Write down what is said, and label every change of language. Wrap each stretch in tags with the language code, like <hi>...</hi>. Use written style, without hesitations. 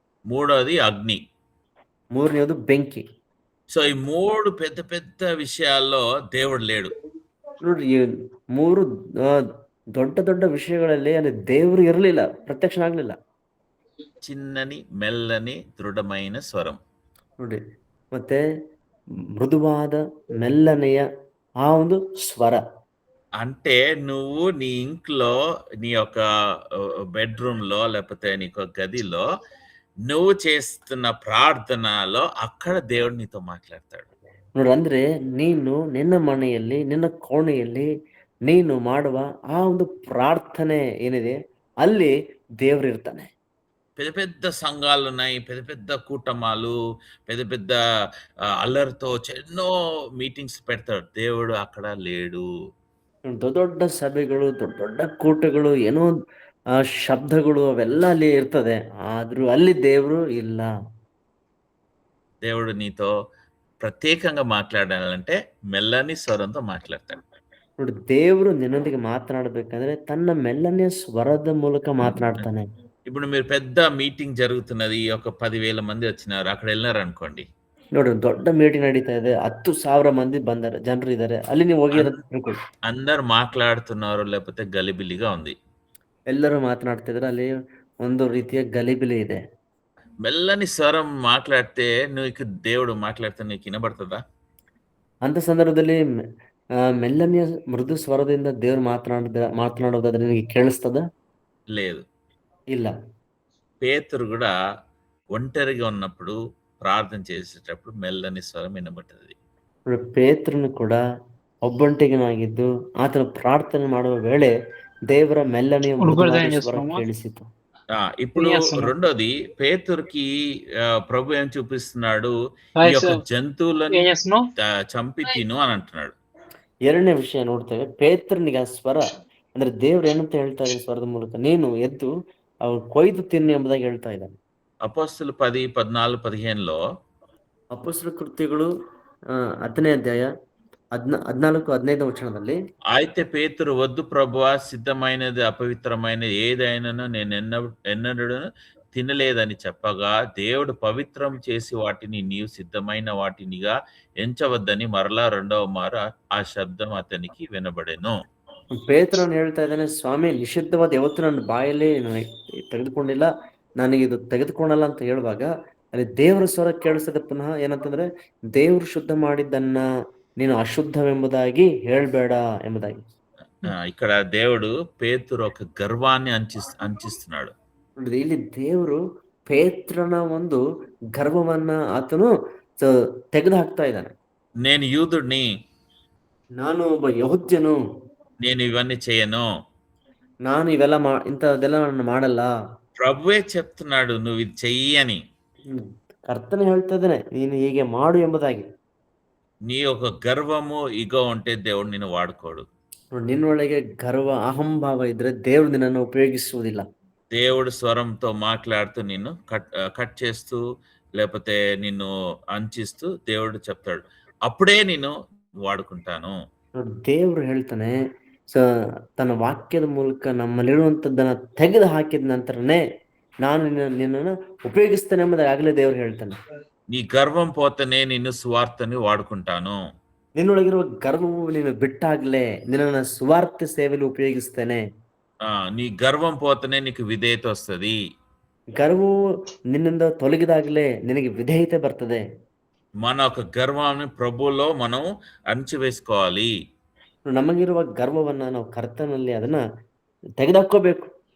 <te>మూడోది అగ్ని,</te> <kn>ಮೂರನೇದು ಬೆಂಕಿ.</kn> <te>సో ఈ 3 పెద్ద పెద్ద విషయాల్లో దేవుడు లేడు.</te> <kn>ನೋಡ್ರಿ ಈ 3 ದೊಡ್ಡ ದೊಡ್ಡ ವಿಷಯಗಳಲ್ಲಿ ಅಲ್ಲಿ ದೇವರು ಇರಲಿಲ್ಲ, ಪ್ರತ್ಯಕ್ಷನಾಗ್ಲಿಲ್ಲ.</kn> <te>చిన్నని మెల్లని దృఢమైన స్వరం.</te> <kn>ನೋಡಿ ಮತ್ತೆ మృదువాದ మెల్లನೆಯ ఆ ಒಂದು స్వర.</kn> <te>అంటే నువ్వు నీ ఇంట్లో నీ యొక్క బెడ్రూమ్ లో లేకపోతే నీకు గదిలో నువ్వు చేస్తున్న ప్రార్థనలో అక్కడ దేవుడు నీతో మాట్లాడతాడు.</te> <kn>ನೋಡ್ರಿ ಅಂದ್ರೆ ನೀನು ನಿನ್ನ ಮನೆಯಲ್ಲಿ ನಿನ್ನ ಕೋಣೆಯಲ್ಲಿ ನೀನು ಮಾಡುವ ಆ ಒಂದು ಪ್ರಾರ್ಥನೆ ಏನಿದೆ ಅಲ್ಲಿ ದೇವರು ಇರ್ತಾನೆ.</kn> <te>పెద్ద పెద్ద సంఘాలు ఉన్నాయి, పెద్ద పెద్ద కూటమాలు, పెద్ద పెద్ద అల్లరితో ఎన్నో మీటింగ్స్ పెడతాడు. దేవుడు అక్కడ లేడు.</te> <kn>ದೊಡ್ಡ ದೊಡ್ಡ ಸಭೆಗಳು, ದೊಡ್ಡ ದೊಡ್ಡ ಕೂಟಗಳು, ಏನೋ ಶಬ್ದಗಳು ಅವೆಲ್ಲ ಅಲ್ಲಿ ಇರ್ತದೆ, ಆದ್ರೂ ಅಲ್ಲಿ ದೇವರು ಇಲ್ಲ.</kn> <te>దేవుడు నీతో ప్రత్యేకంగా మాట్లాడాలంటే మెల్లని స్వరంతో మాట్లాడతాడు.</te> <kn>ನೋಡಿ ದೇವರು ನಿನ್ನೊಂದಿಗೆ ಮಾತನಾಡಬೇಕಂದ್ರೆ ತನ್ನ ಮೆಲ್ಲನೆಯ ಸ್ವರದ ಮೂಲಕ ಮಾತನಾಡ್ತಾನೆ.</kn> <te>ఇప్పుడు మీరు పెద్ద మీటింగ్ జరుగుతున్నది, ఒక 10,000 మంది వచ్చినారు, అక్కడ వెళ్ళినారు అనుకోండి.</te> <kn>ನೋಡಿ ದೊಡ್ಡ ಮೀಟಿಂಗ್ ನಡೀತಾ ಇದೆ, 10,000 ಮಂದಿ ಬಂದಾರೆ, ಜನರು ಇದ್ದಾರೆ, ಅಲ್ಲಿ ನೀವು ಹೋಗಿರೋದು</kn> <te>అందరు మాట్లాడుతున్నారు, లేకపోతే గలిబిలిగా ఉంది.</te> <kn>ಎಲ್ಲರೂ ಮಾತನಾಡ್ತಿದ್ರೆ ಅಲ್ಲಿ ಒಂದು ರೀತಿಯ ಗಲಿಬಿಲಿ ಇದೆ.</kn> <te>మెల్లని స్వరం మాట్లాడితే నీకు దేవుడు మాట్లాడితే నీకు వినబడుతుందా?</te> <kn>ಅಂತ ಸಂದರ್ಭದಲ್ಲಿ ಮೆಲ್ಲನೆಯ ಮೃದು ಸ್ವರದಿಂದ ದೇವರು ಮಾತನಾಡೋದಾದ್ರೆ ನಿನಗೆ ಕೇಳಿಸ್ತದ?</kn> <te>లేదు.</te> <kn>ಇಲ್ಲ.</kn> <te>పేతురు కూడా ఒంటరిగా ఉన్నప్పుడు ప్రార్థన చేసేటప్పుడు మెల్లని స్వరం వినబడుతుంది.</te> <kn>ಪೇತ್ರನು ಕೂಡ ಒಬ್ಬಂಟಿಗನಾಗಿದ್ದು ಆತನ ಪ್ರಾರ್ಥನೆ ಮಾಡುವ ವೇಳೆ ದೇವರ ಮೆಲ್ಲನೆಯ ಸ್ವರ ಕೇಳಿಸಿತು.</kn> <te>ఇప్పుడు రెండోది, పేతురుకి ప్రభు ఏం చూపిస్తున్నాడు, ఈ యొక్క జంతువులను చంపి తిను అని అంటున్నాడు.</te> <kn>ಎರಡನೇ ವಿಷಯ ನೋಡ್ತೇವೆ, ಪೇತ್ರನಿಗೆ ಆ ಸ್ವರ ಅಂದ್ರೆ ದೇವ್ರು ಏನಂತ ಹೇಳ್ತಾ ಇದೆ ಸ್ವರದ ಮೂಲಕ, ನೀನು ಎದ್ದು ಅವ್ರು ಕೊಯ್ದು ತಿನ್ನು ಎಂಬುದಾಗಿ ಹೇಳ್ತಾ ಇದ್ದಾನೆ.</kn> <te>అపోస్తలు 10, 14, 15లో</te> <kn>ಅಪೊಸ್ತಲ ಕೃತ್ಯಗಳು 10ನೇ ಅಧ್ಯಾಯ 14, 15వ వచనದಲ್ಲಿ,</kn> <te>అయితే పేతురు, వద్దు ప్రభువా, సిద్ధమైనది అపవిత్రమైనది ఏదైనా నేను ఎన్నడూ తినలేదని చెప్పగా, దేవుడు పవిత్రం చేసి వాటిని నీవు సిద్ధమైన వాటినిగా ఎంచవద్దని మరలా రెండవ మారు ఆ శబ్దం అతనికి వినబడెను.</te> <kn>ಪೇತ್ರನು ಹೇಳ್ತಾ ಇದ್ದಾನೆ, ಸ್ವಾಮಿ ನಿಷಿದ್ಧವಾದ ಯಾವತ್ತು ನನ್ನ ಬಾಯಲ್ಲಿ ತೆಗೆದುಕೊಂಡಿಲ್ಲ, ನನಗೆ ಇದು ತೆಗೆದುಕೊಳ್ಳಲ್ಲ ಅಂತ ಹೇಳುವಾಗ ಅಲ್ಲಿ ದೇವರ ಸ್ವರ ಕೇಳಿಸ್ತದೆ ಪುನಃ. ಏನಂತಂದ್ರೆ, ದೇವರು ಶುದ್ಧ ಮಾಡಿದ್ದನ್ನ ನೀನು ಅಶುದ್ಧವೆಂಬುದಾಗಿ ಹೇಳ್ಬೇಡ ಎಂಬುದಾಗಿ.</kn> <te>ఇక్కడ దేవుడు పేతురు ఒక గర్వాన్ని అంచిస్తున్నాడు.</te> <kn>ಇಲ್ಲಿ ದೇವರು ಪೇತ್ರನ ಒಂದು ಗರ್ವವನ್ನ ಆತನು ತೆಗೆದು ಹಾಕ್ತಾ ಇದ್ದಾನೆ.</kn> <te>నేను యూదుడిని,</te> <kn>ನಾನು ಒಬ್ಬ ಯಹೂದ್ಯನು,</kn> <te>నేను ఇవన్నీ చేయను,</te> <kn>ನಾನು ಇವೆಲ್ಲ ಇಂಥದೆಲ್ಲ ನಾನು ಮಾಡಲ್ಲ.</kn> <te>ప్రభువే చెప్తున్నాడు నువ్వు ఇది చెయ్యి అని.</te> <kn>ಕರ್ತನೆ ಹೇಳ್ತಾ ಇದ್ದಾನೆ, ನೀನು ಹೀಗೆ ಮಾಡು ಎಂಬುದಾಗಿ.</kn> <te>నీ యొక్క గర్వము ఇగో ఉంటే దేవుడు నిన్ను వాడుకోడు.</te> <kn>ನಿನ್ನೊಳಗೆ ಗರ್ವ ಅಹಂಭಾವ ಇದ್ರೆ ದೇವರು ನಿನ್ನನ್ನು ಉಪಯೋಗಿಸುವುದಿಲ್ಲ.</kn> <te>దేవుడు స్వరంతో మాట్లాడుతూ నిన్ను కట్ చేస్తూ లేకపోతే నిన్ను అంచిస్తూ దేవుడు చెప్తాడు. అప్పుడే నేను ವಾಡುకుంటాను.</te> <kn>ದೇವ್ರು ಹೇಳ್ತಾನೆ ತನ್ನ ವಾಕ್ಯದ ಮೂಲಕ ನಮ್ಮಲ್ಲಿರುವಂಥದ್ದನ್ನ ತೆಗೆದು ಹಾಕಿದ ನಂತರನೇ ನಾನು ನಿನ್ನನ್ನು ಉಪಯೋಗಿಸ್ತೇನೆ ಎಂಬುದಾಗಲೇ ದೇವ್ರು ಹೇಳ್ತಾನೆ.</kn> <te>నీ గర్వం పోతేనే నిన్ను సువార్తని వాడుకుంటాను.</te> <kn>ನಿನ್ನೊಳಗಿರುವ ಗರ್ವವು ನೀನು ಬಿಟ್ಟಾಗ್ಲೇ ನಿನ್ನನ್ನು ಸುವಾರ್ತೆ ಸೇವೆಯಲ್ಲಿ ಉಪಯೋಗಿಸ್ತೇನೆ.</kn> <te>నీ గర్వం పోతేనే నీకు విధేయత వస్తది.</te> <kn>ಗರ್ವವು ನಿನ್ನಿಂದ ತೊಲಗಿದಾಗಲೇ ನಿನಗೆ ವಿಧೇಯತೆ ಬರ್ತದೆ.</kn> <te>మన ఒక గర్వాన్ని ప్రభువులో మనం అణచివేసుకోవాలి.</te> <kn>ನಮಗಿರುವ ಗರ್ವವನ್ನ ನಾವು ಕರ್ತನಲ್ಲಿ ಅದನ್ನ ತೆಗೆದುಹಾಕೋಬೇಕು.</kn>